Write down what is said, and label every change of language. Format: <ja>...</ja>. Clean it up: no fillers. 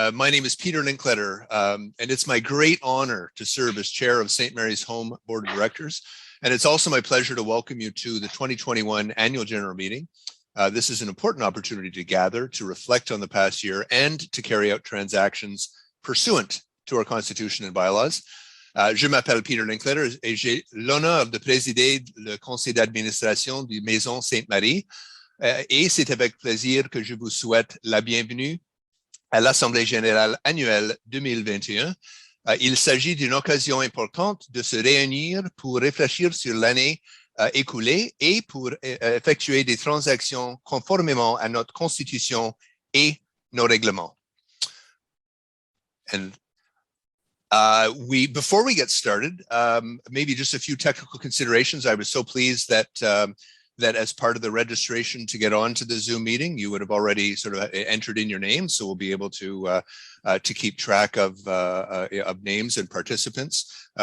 <en>My name is Peter Linkletter, and it's my great honor to serve as chair of St. Mary's Home Board of Directors. And it's also my pleasure to welcome you to the 2021 Annual General Meeting. This is an important opportunity to gather, to reflect on the past year, and to carry out transactions pursuant to our Constitution and bylaws.</en> <fr>Je m'appelle Peter Linkletter et j'ai l'honneur de présider le conseil d'administration du Maison Sainte-Marie. Et c'est avec plaisir que je vous souhaite la bienvenue à l'Assemblée générale annuelle 2021. Il s'agit d'une occasion importante de se réunir pour réfléchir sur l'année écoulée et pour effectuer des transactions conformément à notre Constitution et nos règlements.</fr> <en>And before we get started, maybe just a few technical considerations. I was so pleased that that as part of the registration to get onto the Zoom meeting, you would have already sort of entered in your name, so we'll be able to keep track of names and participants.</en>